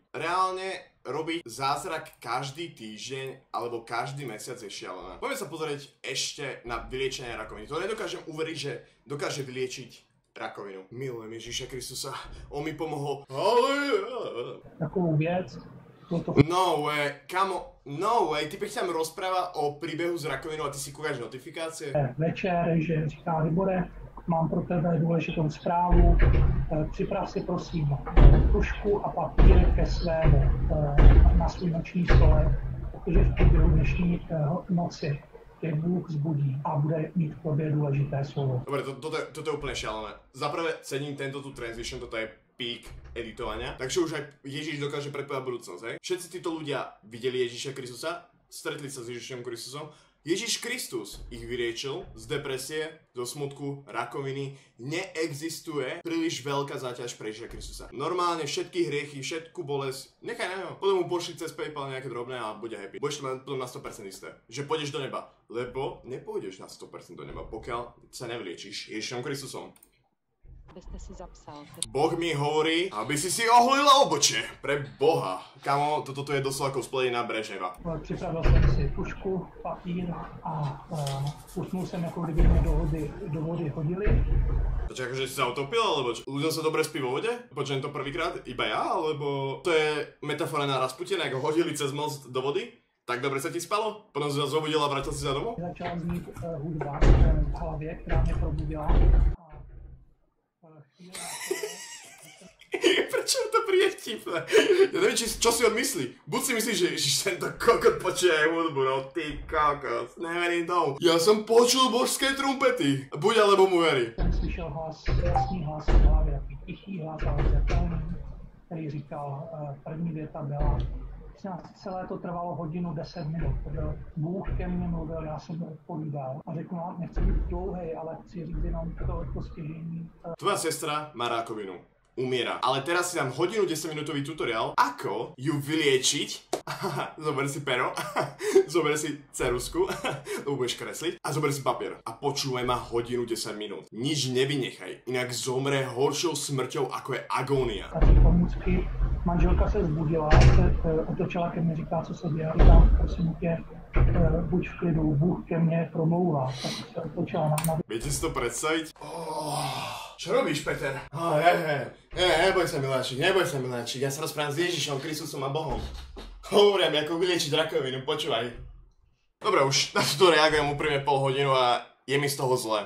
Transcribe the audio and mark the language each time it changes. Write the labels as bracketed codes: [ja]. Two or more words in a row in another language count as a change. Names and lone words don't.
[sk] Reálne robiť zázrak každý týždeň alebo každý mesiac je šialené. Poďme sa pozrieť ešte na vyliečenie rakoviny. To nedokážem uveriť, že dokáže vyliečiť rakovinu. Milujem Ježíša Kristusa. On mi pomohol. [cs] Takovou věc. [en] No way, [sk] kamo, [en] no way, [sk] ty pech tam rozpráva o príbehu s rakovinou a ty si kúkaš notifikácie? [cs] Večer, že říká Libore, mám pro tebe důležitou zprávu, připrav si prosím tušku a papír ke svému na svůj noční stole, protože v průběhu dnešní noci tě Bůh zbudí a bude mít k tobě důležité slovo. [sk] Dobre, toto je úplne šialené. Zaprvé cením tento tu transition, toto je pík editovania, takže už aj Ježiš dokáže predpovedať budúcnosť, hej? Všetci títo ľudia videli Ježiša Kristusa, stretli sa s Ježišom Kristusom. Ježiš Kristus ich vyriečil z depresie, zo smutku, rakoviny. Neexistuje príliš veľká záťaž pre Ježiša Kristusa. Normálne všetky hriechy, všetku bolesť, nechaj na ňo. Potom mu pošli cez PayPal nejaké drobné a bude happy. Budeš mať na 100% isté, že pôjdeš do neba. Lebo nepôjdeš na 100% do neba, pokiaľ sa nevliečíš Ježišom Kristusom. [cs] Byste si zapsal. [sk] Boh mi hovorí, aby si oholila obočie. Pre Boha. Kamo, toto je doslova cosplay na Brežneva. [cs] Připravil jsem si tušku, papír a usnul jsem, jako kdyby mě do vody hodili. [sk] Počkaj, akože si sa utopil, alebo čo? Ľuďom sa dobre spí vo vode? Počujem to prvýkrát? Iba ja? Alebo to je metafora na Rasputina, ako hodili cez most do vody? Tak dobre sa ti spalo? Potom si sa zobudil a vrátil si sa domov? [cs] Začala znít hudba v hlavě, která mě probudila. [sk] Prečo to príde vtipné? Ja neviem, čo si on myslí. Buď si myslí, že ježiš, tento kokot počuje hudbu, no ty kokos, neverím tomu. Ja som počul božské trumpety. Buď alebo mu verí. [cs] Jsem slyšel hlas, jasný hlas v hlavě, takový tichý hlas, ale zřetelný, který říkal, první věta byla, celé to trvalo hodinu 10 minut. To byl Bůh ke mně mluvil, já jsem mu odpovídal a řekl, no, nechci být dlouhý, ale chci říct jenom to stěžení. [sk] Tvoja sestra má rákovinu. Umiera. Ale teraz si dám hodinu 10 minútový tutoriál, ako ju vyliečiť. Zober si pero, zober si ceruzku, lebo budeš kresliť, a zober si papier. A počúvaj ma hodinu 10 minút. Nič nevynechaj, inak zomre horšou smrťou, ako je agónia. [cs] Pomůcky. Manželka se zbudila, se otočila ke mně, říká, co se děje, říkám, prosím tě, buď v klidu, Bůh ke mně promlouvá. Tak se otočila na... [sk] Viete si to predstaviť? Čo robíš, Peter? Neboj sa, miláčik, ja sa rozprávam s Ježišom, Kristusom a Bohom. Hovorím, ako vyliečiť rakovinu, počúvaj. Dobre, už na to reagujem úprimne pol hodinu a je mi z toho zle.